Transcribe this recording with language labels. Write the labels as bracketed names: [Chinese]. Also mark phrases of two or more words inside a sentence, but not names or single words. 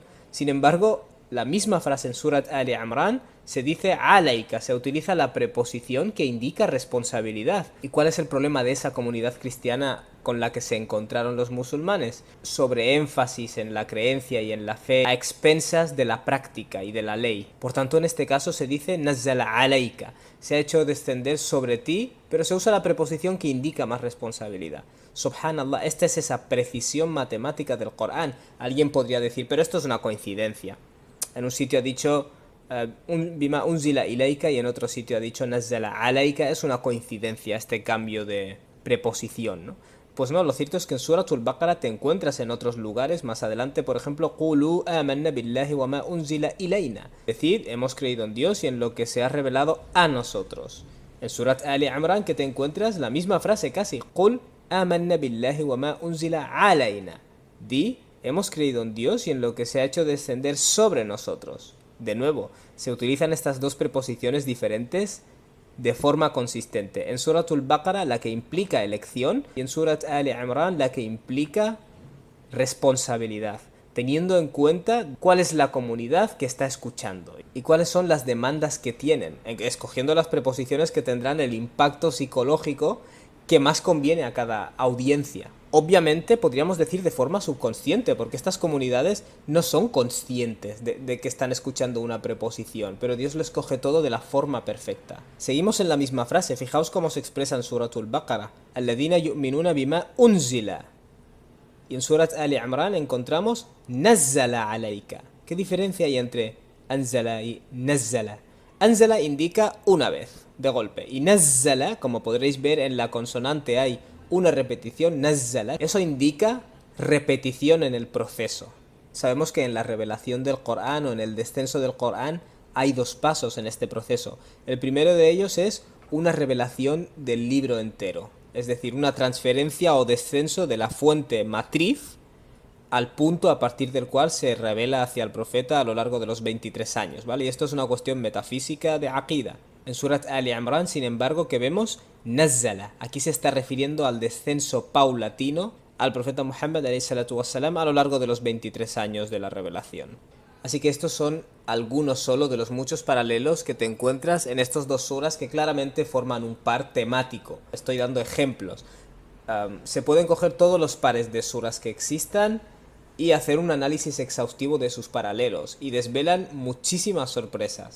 [Spanish] Sin embargo, la misma frase en Surat Ali Imran se dice alaika, se utiliza la preposición que indica responsabilidad. ¿Y cuál es el problema de esa comunidad cristiana con la que se encontraron los musulmanes? Sobre énfasis en la creencia y en la fe a expensas de la práctica y de la ley. Por tanto, en este caso se dice [Arabic] نزل عليك, [Spanish] se ha hecho descender sobre ti, pero se usa la preposición que indica más responsabilidad. Subhanallah, esta es esa precisión matemática del Corán. Alguien podría decir, pero esto es una coincidencia. En un sitio ha dicho [Arabic] بما أنزل إليك, [Spanish] y en otro sitio ha dicho [Arabic] نزل عليك. [Spanish] Es una coincidencia este cambio de preposición, ¿no? Pues no, lo cierto es que en Suratul Baqara te encuentras en otros lugares más adelante, por ejemplo, [Arabic] قولوا آمنا بالله وما أنزل إلينا. [Spanish] Decid, hemos creído en Dios y en lo que se ha revelado a nosotros. En Surat Ali Imran que te encuentras la misma frase casi, [Arabic] قل آمنا بالله وما أنزل علينا. [Spanish] Di, hemos creído en Dios y en lo que se ha hecho descender sobre nosotros. De nuevo, se utilizan estas dos preposiciones diferentes de forma consistente. En Suratul Baqara la que implica elección y en Surat Ali Imran la que implica responsabilidad, teniendo en cuenta cuál es la comunidad que está escuchando y cuáles son las demandas que tienen, escogiendo las preposiciones que tendrán el impacto psicológico que más conviene a cada audiencia. Obviamente podríamos decir de forma subconsciente, porque estas comunidades no son conscientes de que están escuchando una preposición, pero Dios lo escoge todo de la forma perfecta. Seguimos en la misma frase, fijaos cómo se expresa en Suratul Baqara, [Arabic] الذين يؤمنون بما أنزل. [Spanish] Y en Surat Ali Imran encontramos [Arabic] نزل عليك. [Spanish] ¿Qué diferencia hay entre anzala y nazzala? Anzala indica una vez, de golpe, y nazzala, como podréis ver en la consonante hay una repetición, nazzala, eso indica repetición en el proceso. Sabemos que en la revelación del Corán o en el descenso del Corán hay dos pasos en este proceso. El primero de ellos es una revelación del libro entero, es decir, una transferencia o descenso de la fuente matriz al punto a partir del cual se revela hacia el profeta a lo largo de los 23 años, ¿vale? Y esto es una cuestión metafísica de aqida. En Surat Ali Imran, sin embargo, que vemos nazzala. Aquí se está refiriendo al descenso paulatino al profeta Muhammad wassalam, a lo largo de los 23 años de la revelación. Así que estos son algunos solo de los muchos paralelos que te encuentras en estos dos suras que claramente forman un par temático. Estoy dando ejemplos. Se pueden coger todos los pares de suras que existan y hacer un análisis exhaustivo de sus paralelos, y desvelan muchísimas sorpresas.